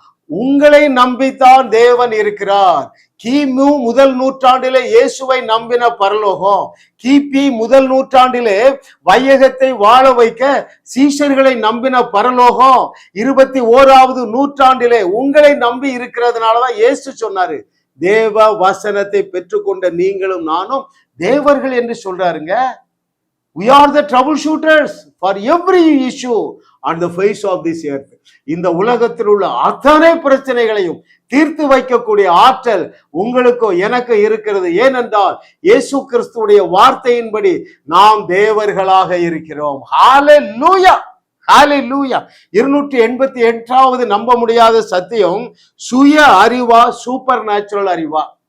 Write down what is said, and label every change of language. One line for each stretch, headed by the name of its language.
Tamil: உங்களை நம்பித்தான் தேவன் இருக்கிறார். கிமு முதல் நூற்றாண்டிலே இயேசுவை நம்பின பரலோகம், கிபி முதல் நூற்றாண்டிலே வையகத்தை வாழ வைக்க சீஷர்களை நம்பின பரலோகம், 21வது நூற்றாண்டிலே உங்களை நம்பி இருக்கிறதுனாலதான் இயேசு சொன்னாரு, தேவ வசனத்தை பெற்றுக்கொண்ட நீங்களும் நானும் தேவர்கள் என்று சொல்றாருங்க.
English: We are the troubleshooters for every issue on the face of this earth.
Tamil: இந்த உலகத்தில் உள்ள அத்தனை பிரச்சனைகளையும் தீர்த்து வைக்கக்கூடிய ஆற்றல் உங்களுக்கு எனக்கு இருக்கிறது. ஏனென்றால் இயேசு கிறிஸ்துவுடைய வார்த்தையின்படி நாம் தேவர்களாக இருக்கிறோம். ஹalleluya, ஹalleluya. 288வது நம்ப முடியாத சத்தியம், சுய அறிவா சூப்பர் நேச்சுரல் அறிவா?